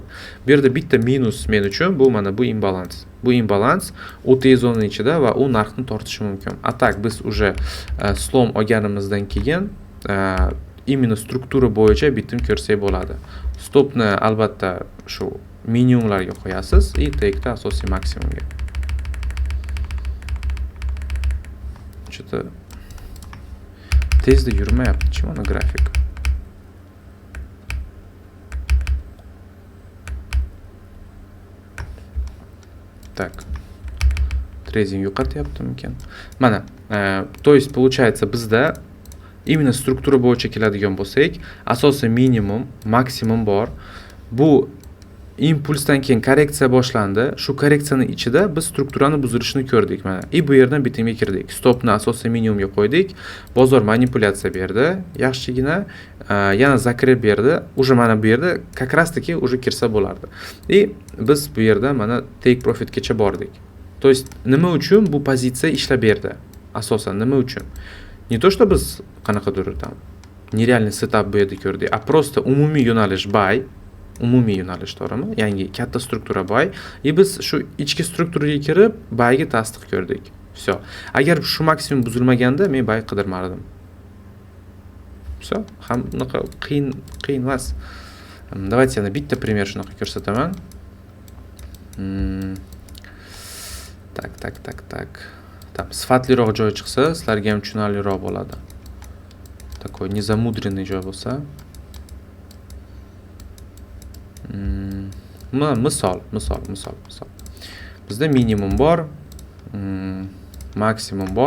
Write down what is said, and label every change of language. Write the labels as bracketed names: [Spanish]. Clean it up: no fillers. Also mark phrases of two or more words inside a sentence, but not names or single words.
[Uzbek] Bu yerda bitta minus men uchun bu mana bu imbalans. Bu imbalans OTE zonaning ichida va u narxni tortishi mumkin. Atak biz уже slom olganimizdan keyin именно struktura bo'yicha bitim ko'rsak bo'ladi. Stopni albatta shu minimumlarga qo'yasiz va tekni asosiy maksimumga. Что-то tezda yurmayapti mana grafik. [Russian] Так. [Uzbek] Трейдинг yo'qotyaptimikan? Mana, [Russian] то есть получается [Uzbek] bizda именно struktura bo'yicha keladigan bo'lsak, asosiy minimum, maksimum bor. Bu impulsdan keyin korreksiya boshlandi. Shu korreksiyaning ichida biz strukturani buzilishini ko'rdik mana. Bu yerdan bitimga kirdik. Stopni asosiy minimumga qo'ydik. Bozor manipulyatsiya berdi, yaxshigina, yana zakrib berdi. Уже mana bu yerda [Russian] как раз таки уже [Uzbek] kirsa bo'lardi. Biz bu yerda mana take profitgacha bordik. [Russian] То есть [Uzbek] nima uchun bu pozitsiya ishlab berdi? Asosan nima uchun? [Russian] Не то, что [Uzbek] biz qanaqadir [Russian] там нереальный [Uzbek] setup bu yerda ko'rdik, [Russian] a просто [Uzbek] umumiy yo'nalish boy, umumiy yo'nalish to'g'rimi? Yangi katta struktura boy, biz shu ichki strukturaga kirib boyga tasdiq ko'rdik. [Russian] Всё. [Uzbek] Agar shu maksimum buzilmaganda men boy qidirmardim. Всё. Ham bunaqa qiyin emas. Давайте yana bitta пример shunaqa ko'rsataman. [Russian] Так. [Uzbek] Там sifatliroq joy chiqsa, sizlarga ham tushunarliroq bo'ladi. [Russian] Такой незамудренный [Uzbek] joy bo'lsa. Misol. Bizda minimum bor, maksimum bor.